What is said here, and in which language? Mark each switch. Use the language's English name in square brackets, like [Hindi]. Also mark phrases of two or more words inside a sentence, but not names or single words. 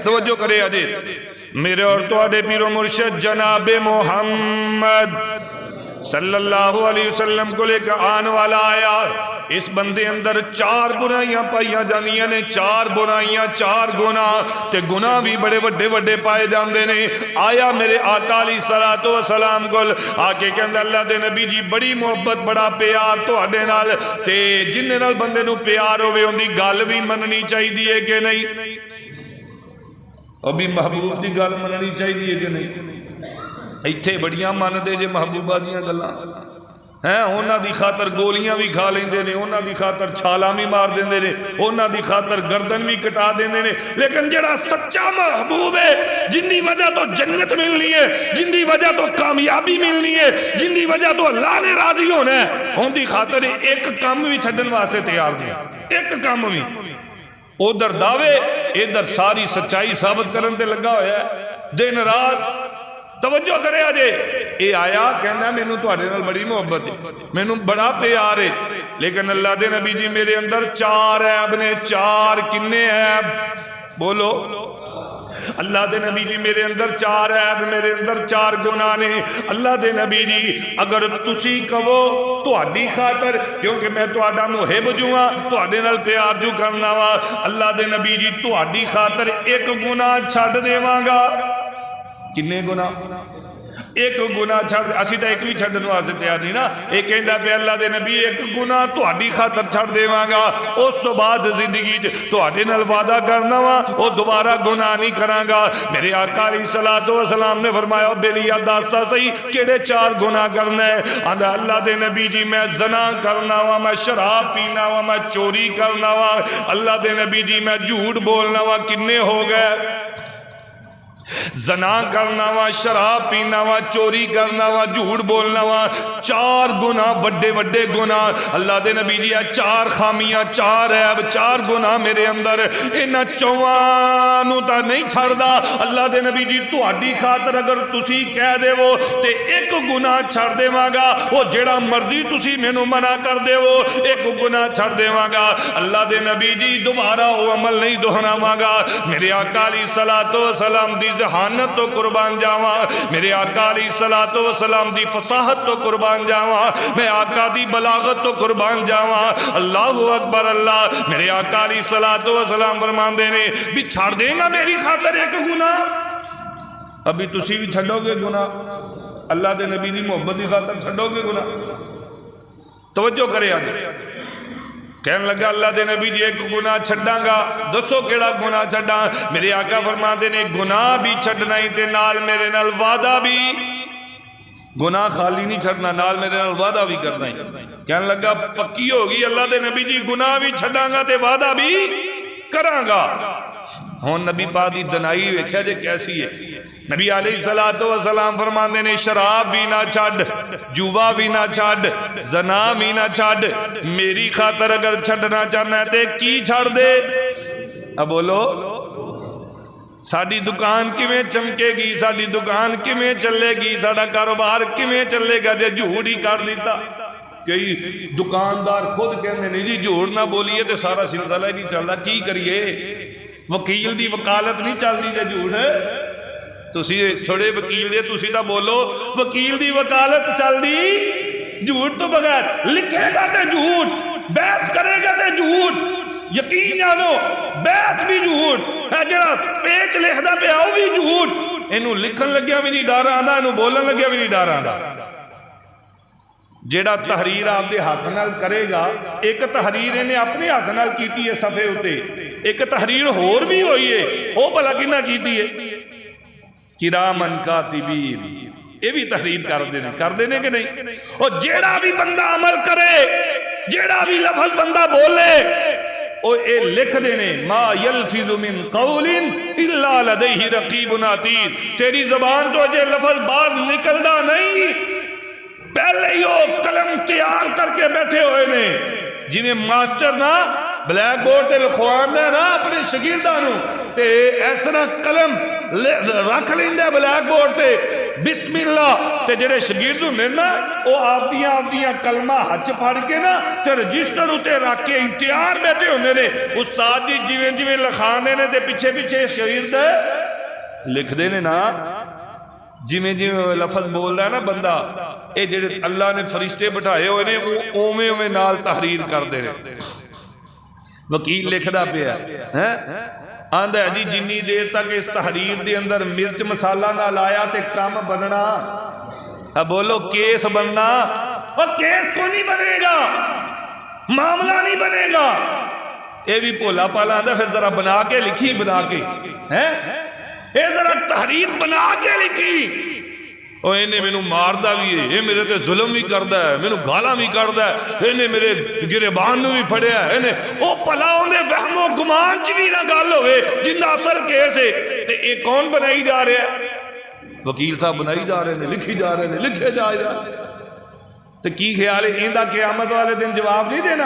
[Punjabi] توجہ کرے آجے میرے اور تواڈے پیر و مرشد جناب محمد [Arabic] صلی اللہ علیہ وسلم [Punjabi] کو لے کر آن والا آیا، اس بندے اندر 4 برائیاں پائیاں جانیاں نے، 4 برائیاں، 4 گناہ، تے گناہ بھی بڑے وڈے وڈے پائے جاندے نے۔ آیا میرے آقا [Arabic] علیہ الصلوۃ والسلام [Punjabi] کو آکے کہندا اللہ دے نبی جی بڑی محبت بڑا پیار تواڈے نال، تے جن نال بندے نو پیار ہوے اون دی گل بھی مننی چاہیے کہ نہیں؟ ابھی محبوب دی گل مننی چاہیے کہ نہیں؟ ایتھے بڑیاں من دے جے محبوبہ دیاں گلاں، ہیں انہاں دی خاطر گولیاں بھی کھا لیندے نے، انہاں دی خاطر چھالاں بھی مار دیندے نے، انہاں دی خاطر گردن بھی کٹا دیندے نے، لیکن جڑا سچا محبوب ہے جن دی وجہ تو جنت ملنی ہے، جن دی وجہ تو کامیابی ملنی ہے، جن دی وجہ تو اللہ نے راضی ہونا ہے، ان دی خاطر ایک کام بھی چھڈن واسطے تیار نہیں، ایک کام بھی۔ ادھر دعوے ادھر ساری سچائی ثابت کرن تے لگا ہویا ہے دن رات۔ توجہ کرے آجے، اے آیا کہنا مینوں تواڈے نال بڑی محبت ہے، مینوں بڑا پیار ہے، لیکن اللہ دے نبی جی میرے اندر 4 عیب نے۔ 4 کنے عیب بولو؟ اللہ دے نبی جی میرے اندر 4 عیب، میرے اندر 4 گناہ نے۔ اللہ دے نبی جی اگر تسی کہو تہاڈی خاطر، کیونکہ میں تہاڈا محب جو ہاں، تہاڈے نال پیار جو کرنا وا، اللہ دے نبی جی تہاڈی خاطر ایک گناہ چھڈ دیواں گا۔ کنے گناہ؟ ایک گناہ چھڑ دے، اسی تا ایک بھی چھڑن واسطے تیار نہیں نا۔ ایک کہندا پہ اللہ دے نبی ایک گناہ تہاڈی خاطر چھڑ دیواں گا، اس تو بعد زندگی تہاڈے نال وعدہ کرنا وا او دوبارہ گناہ نہیں کراں گا۔ میرے آقا [Arabic] علیہ الصلوۃ والسلام [Punjabi] نے فرمایا بیلیا داستا صحیح کیڑے 4 گناہ کرنا ہے؟ آندا اللہ دے نبی جی میں زنا کرنا وا، میں شراب پینا وا، میں چوری کرنا وا، اللہ دے نبی جی میں جھوٹ بولنا وا۔ کنے ہو گئے؟ زنا کرنا وا، شراب پینا وا، چوری کرنا وا، جھوٹ بولنا وا۔ 4 گناہ بڑے بڑے گناہ۔ اللہ دے نبی جی 4 خامیاں، 4 عیب، 4 گناہ میرے اندر، انہاں 4 نوں تا نہیں چھڑدا۔ اللہ دے نبی جی تہاڈی خاطر اگر تسی کہہ دیو تے ایک گناہ چھڑ دیواں گا، او جڑا مرضی تسی مینوں منع کر دیو ایک گناہ چھڑ دیواں گا۔ اللہ دے نبی جی دوبارہ وہ عمل نہیں دہراواں گا۔ میرے آقا [Arabic] علیہ الصلوۃ والسلام [Punjabi] دی ذہانت تو قربان جاواں، میرے آقا [Arabic] علیہ الصلوۃ والسلام [Punjabi] دی فصاحت تو قربان جاواں، میں آقا دی بلاغت تو قربان جاواں۔ [Arabic] اللہ اکبر اللہ۔ [Punjabi] میرے آقا [Arabic] علیہ الصلوۃ والسلام [Punjabi] فرماندے نے بھی چھڑ دے گا میری خاطر ایک گناہ؟ ابھی تسی بھی چھڑو گے گناہ؟ اللہ دے نبی دی محبت دی خاطر چھڑو گے گناہ؟ توجہ کرے آجے، کہنے لگا اللہ دے نبی جی ایک گناہ چھڑاں گا، دسو کیڑا گناہ چھڑاں؟ میرے آقا فرماتے نے گناہ بھی چھڑنا ہی تے نال میرے نال وعدہ بھی۔ گناہ خالی نہیں چھڑنا، نال میرے نال وعدہ بھی کرنا ہی۔ کہنے لگا پکی ہوگی اللہ دے نبی جی گناہ بھی چھڑاں گا تے وعدہ بھی کراں گا۔ ہون نبی پاک دی دنائی ویکھیا جے کیسی ہے۔ نبی [Arabic] علیہ الصلوۃ والسلام [Punjabi] فرماندے نے شراب بھی نہ چھڈ، جوا بھی نہ چھڈ، زنا بھی نہ چھڈ، میری خاطر اگر چھڈنا چاہنا ہے تے کی چھڑ دے؟ اب بولو ساڈی دکان کیویں چمکے گی، ساڈی دکان کیویں چلے گی، ساڈا کاروبار کیویں چلے گا جے جھوٹ ہی کر دیتا؟ کئی دکاندار خود کہندے نہیں جی جھوٹ نہ بولیے تے سارا سلسلہ ہی نہیں چلدا، کی کریے؟ وکیل دی وکالت نہیں چلدی جے جھوٹ تسی تھوڑے وکیل دے تسی تا بولو وکیل دی وکالت چلدی جھوٹ تو بغیر، لکھے گا تے جھوٹ، بحث کرے گا تے جھوٹ، یقین جانو بحث بھی جھوٹ، جڑا پیچ لکھدا پیا او بھی جھوٹ، اینو لکھن لگیا بھی نہیں ڈر آندا، اینو بولن لگیا بھی نہیں ڈر آندا۔ جیڑا تحریر آپ دے ہاتھ نال کرے گا، ایک تحریر انہیں اپنے ہاتھ نال کیتی ہے صفحے ہوتے، ایک تحریر ہور بھی ہوئی ہے، او بھلا کینہ کیتی ہے؟ [Arabic] کرامن کاتبین، [Punjabi] یہ بھی تحریر کر دینے کہ نہیں؟ اور جیڑا بھی بندہ عمل کرے، جیڑا بھی لفظ بندہ بولے، او اے لکھ دینے [Arabic] ما یلفظ من قول الا لدیہ رقیب عتید، [Punjabi] تیری زبان تو جے لفظ باہر نکلدا نہیں، پہلے ہی وہ قلم تیار کر کے بیٹھے ہوئے نے۔ جنہیں ماسٹر نا [English] black board [Punjabi] تے لکھوان دے نا اپنے شاگردانوں تے ایسا قلم رکھ لیندے [English] black board [Punjabi] تے بسم اللہ تے جڑے شاگرد ہوندے نا او آپدیاں کلمہ ہچ پھڑ کے نا تے رجسٹر اتے رکھ کے انتظار بیٹھے ہوندے نے، استاد جی جویں جویں لکھاندے نے تے پیچھے پیچھے شاگرد لکھ دے نے نا، جویں جویں لفظ بول رہا ہے نا بندہ، اے جڑے اللہ نے فرشتے بٹھائے ہوئے نے اوویں اوویں نال تحریر کر دے رہے۔ وکیل لکھدا پیا آندا ہے جی جنی دیر تک اس تحریر دے اندر مرچ مسالہ نہ لایا تے کام بننا، اب بولو کیس بننا، اور کیس کو نہیں بنے گا، معاملہ نہیں بنے گا۔ اے بھی بھولا پالا آندا پھر ذرا بنا کے لکھی، بنا کے اے ذرا تحریر بنا کے لکھی، اور انہیں مینوں ماردا بھی ہے، یہ میرے تے ظلم بھی کردا ہے، مینوں گالاں بھی کردا ہے، انہیں میرے گریبان نو بھی پھڑیا ہے، انہیں او پلا اوندے وہم و گمان چ بھی نہ گل ہوئے جندا اصل کیس ہے تے یہ کون بنائی جا رہا ہے؟ [Urdu] وکیل صاحب بنائی جا رہے ہیں، لکھی جا رہے ہیں، لکھے جا رہے ہیں۔ [Punjabi] تو کی خیال ہے ایندہ قیامت والے دن جواب نہیں دینا؟